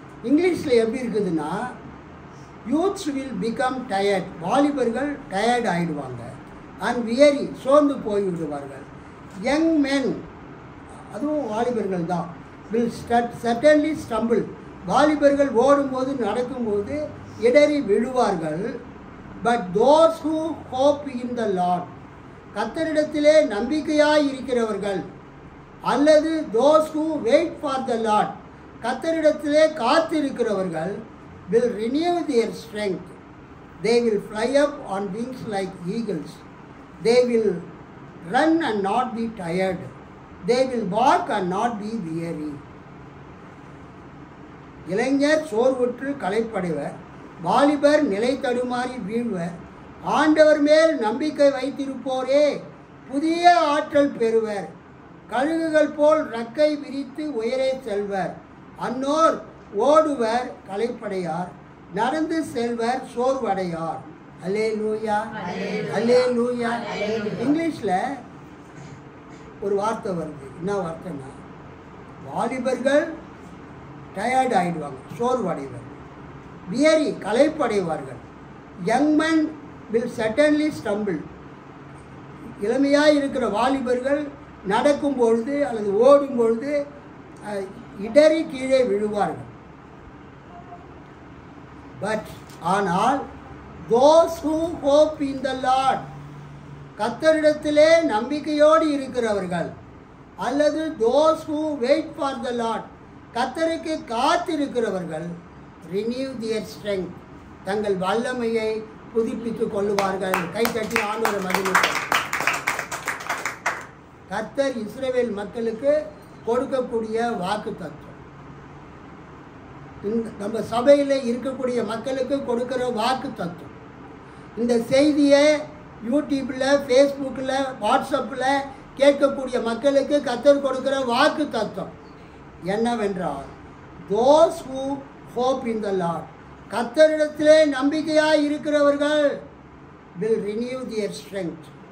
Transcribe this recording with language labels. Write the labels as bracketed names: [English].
[Tamil] இங்கிலீஷில் எப்படி இருக்குதுன்னா, [English] youths will become tired, [Tamil] வாலிபர்கள் டயர்ட் ஆகிடுவாங்க, [English] and weary, [Tamil] சோர்ந்து போய்விடுவார்கள். [English] young men, [Tamil] அதுவும் வாலிபர்கள் தான், [English] will certainly stumble, [Tamil] வாலிபர்கள் ஓடும்போது நடக்கும்போது இடறி விழுவார்கள். [English] but those who hope in the Lord, [Tamil] கர்த்தரிடத்திலே நம்பிக்கையாய் இருக்கிறவர்கள், [English] அல்லது those who wait for the Lord, [Tamil] கர்த்தரிடத்திலே காத்திருக்கிறவர்கள், [English] will renew their strength, they will fly up on wings like eagles, they will run and not be tired, they will walk and not be weary. [Tamil] இளைஞர் சோர்வுற்று களைப்படைவர், வாலிபர் நிலை தடுமாறி வீழ்வர், ஆண்டவர் மேல் நம்பிக்கை வைத்திருப்போரே புதிய ஆற்றல் பெறுவர். கழுகுகள் போல் ரெக்கை விரித்து உயரே செல்வர். அன்னோர் ஓடுவர் களைப்படையார், நடந்து செல்வர் சோர்வடையார். அல்லேலூயா, அல்லேலூயா. இங்கிலீஷில் ஒரு வார்த்தை வருது. என்ன வார்த்தைன்னா, வாலிபர்கள் டயர்ட் ஆகிடுவாங்க, சோர்வடைவார்கள். [English] weary [Tamil] களைப்படைவார்கள். [English] Young man will certainly stumble. [Tamil] இளமையாக இருக்கிற வாலிபர்கள் நடக்கும் பொழுது அல்லது ஓடும் பொழுது இடறி கீழே விழுவார்கள். [English] but ஆனால் those who hope in the Lord, [Tamil] கர்த்தரிடத்திலே நம்பிக்கையோடு இருக்கிறவர்கள், [English] அல்லது those who wait for the Lord, [Tamil] கர்த்தருக்கு காத்திருக்கிறவர்கள், [English] renew their strength, [Tamil] தங்கள் வல்லமையை புதுப்பித்துக் கொள்ளுவார்கள். கைத்தட்டி ஆண்டவரை மகிழ்ச்சி. கர்த்தர் இஸ்ரவேல் மக்களுக்கு கொடுக்கக்கூடிய வாக்கு தத்துவம், நம்ம சபையில் இருக்கக்கூடிய மக்களுக்கு கொடுக்கிற வாக்கு தத்துவம். இந்த செய்தியை யூடியூப்பில், ஃபேஸ்புக்கில், வாட்ஸ்அப்பில் கேட்கக்கூடிய மக்களுக்கு கர்த்தர் கொடுக்கிற வாக்கு தத்துவம் என்னவென்றால், [English] those who hope in the Lord, [Tamil] கர்த்தரிடத்திலே நம்பிக்கையாக இருக்கிறவர்கள் [English] will renew their strength.